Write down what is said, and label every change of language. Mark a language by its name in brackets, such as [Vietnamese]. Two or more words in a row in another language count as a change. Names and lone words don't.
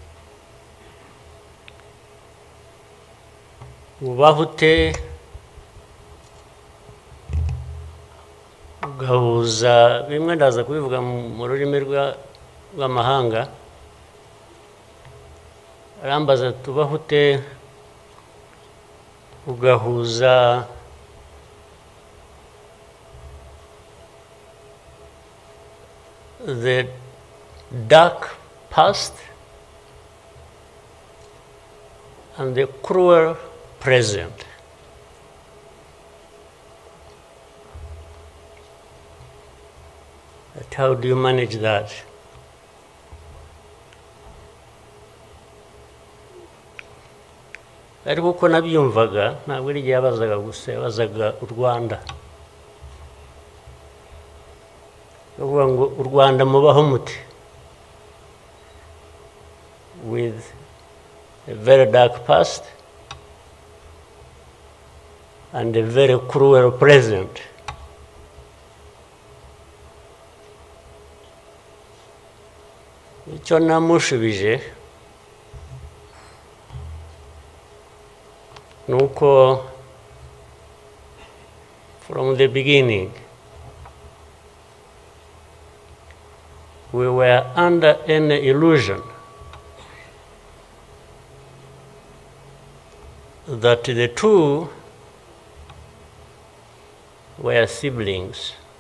[Kinyarwanda] ubaho ute ugahuza bimwe ndaza kubivuga mu rurimi rw'amahanga arambaza tubaho ute ugahuza [English] the dark past and the cruel present. But how do you manage that? [Kinyarwanda] Ariko uko nabyumvaga ntabwo ari igihe yabazaga gusa yabazaga u Rwanda bavuga ngo u Rwanda mubaho muti [English] with a very dark past and a very cruel present. [Kinyarwanda] Icyo namushubije nuko [English] from the beginning we were under an illusion that the two were siblings